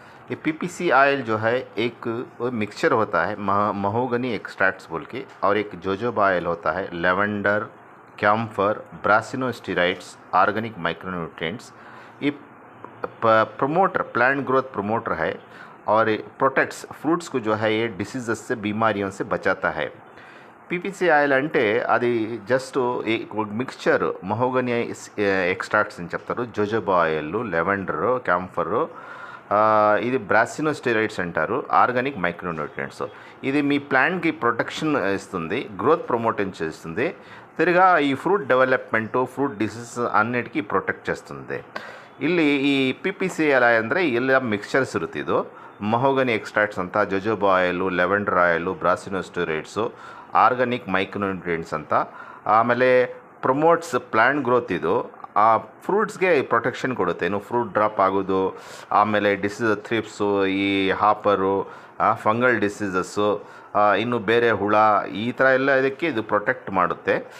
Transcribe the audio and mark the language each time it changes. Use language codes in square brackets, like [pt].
[hi] ये PPC oil जो है एक मिक्सचर होता है, महोगनी एक्सट्रैक्ट्स बोल के, और एक जोजोबा आयल होता है, lavender, camphor, brassinosteroids, organic micronutrients. ये प्रमोटर, प्लांट ग्रोथ प्रमोटर है और प्रोटेक्ट्स फ्रूट्स को जो है ये डिसीज़ से, बीमारियों से बचाता है। [te] PPC ఆయిల్ అంటే అది జస్ట్ మిక్స్చర్, మహోగని ఎక్స్ట్రాక్ట్స్ అని చెప్తారు. జోజోబా ఆయిల్, లెవెండరు, క్యాంఫరు, ఇది బ్రాసినోస్టెరాయిడ్స్ అంటారు, ఆర్గానిక్ మైక్రోన్యూట్రియంట్స్. ఇది మీ ప్లాంట్కి ప్రొటెక్షన్ ఇస్తుంది, గ్రోత్ ప్రమోషన్ చేస్తుంది, తిరిగా ఈ ఫ్రూట్ డెవలప్మెంటు, ఫ్రూట్ డిసీజ్ అన్నిటికీ ప్రొటెక్ట్ చేస్తుంది. [kn] ಇಲ್ಲಿ ಈ PPC ಆಯಿಲ್ ಅಂದರೆ ಎಲ್ಲ ಮಿಕ್ಸ್ಚರ್ಸ್ ಇರುತ್ತೆ. ಇದು ಮಹೋಗನಿ ಎಕ್ಸ್ಟ್ರಾಕ್ಟ್ಸ್ ಅಂತ, ಜೋಜೋಬಾ oil, lavender oil, ಬ್ರಾಸಿನೋಸ್ಟೆರಾಯ್ಡ್ಸು, organic micronutrients ಅಂತ. ಆಮೇಲೆ ಪ್ರಮೋಟ್ಸ್ ಪ್ಲ್ಯಾಂಟ್ ಗ್ರೋತ್. ಇದು ಆ ಫ್ರೂಟ್ಸ್ಗೆ ಪ್ರೊಟೆಕ್ಷನ್ ಕೊಡುತ್ತೆ, ಏನು ಫ್ರೂಟ್ ಡ್ರಾಪ್ ಆಗೋದು, ಆಮೇಲೆ ಡಿಸೀಸ್, ಥ್ರಿಪ್ಸು, ಈ ಹಾಪರು, ಫಂಗಲ್ ಡಿಸೀಸಸ್ಸು, ಇನ್ನು ಬೇರೆ ಹುಳ, ಈ ಥರ ಎಲ್ಲ ಇದಕ್ಕೆ ಇದು ಪ್ರೊಟೆಕ್ಟ್ ಮಾಡುತ್ತೆ.